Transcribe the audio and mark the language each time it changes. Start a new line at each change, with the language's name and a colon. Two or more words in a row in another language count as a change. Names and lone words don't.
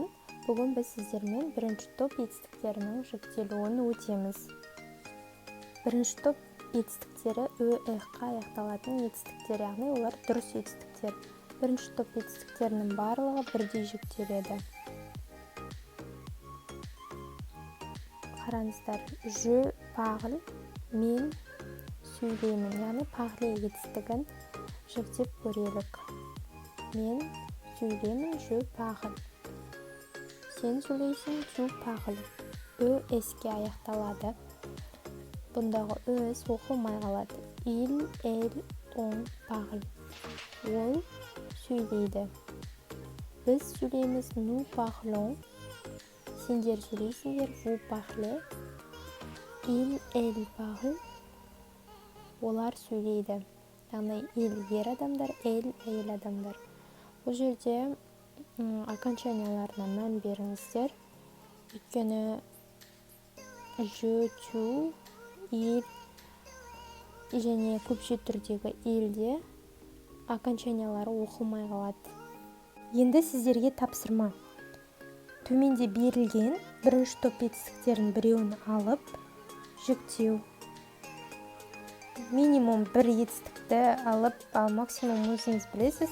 Kazakh: Бүгін біз сіздермен бірінші топ етістіктерінің жіктелуін өтеміз. Бірінші топ етістіктері ө-қа аяқталатын етістіктер, яғни олар дұрыс етістіктер. Бірінші топ етістіктерінің барлығы бірдей жіктеледі. Қараңыздар,
French: je parle,
Kazakh: мен сөйлеймін, яғни парле етістігін жіктеп көрелік. Мен сөйлеймін,
French: je parle.
Kazakh: Сен сөйлейсің,
French: tu parles.
Kazakh: Өске аяқталады. Бұндағы өс оқылмай қалады.
French: Il, elle, on parle.
Kazakh: Ол сөйлейді. Біз сөйлейміз,
French: nous parlons.
Kazakh: Сендер сөйлейсіңдер,
French: vous parlez. Il, elle parle.
Kazakh: Олар сөйлейді. Яғни il ер адамдар, elle әйел адамдар. Бұл жерде окончанияларына мән беріңіздер. Өйткені
French: je, tu, il
Kazakh: және көпше түрдегі ilде окончаниялары оқылмай қалады. Енді сіздерге тапсырма. Төменде берілген бірінші топ етістіктерін біреуін алып, жіктеу. Минимум бір етістікті алып, ал максимум өзіңіз білесіз.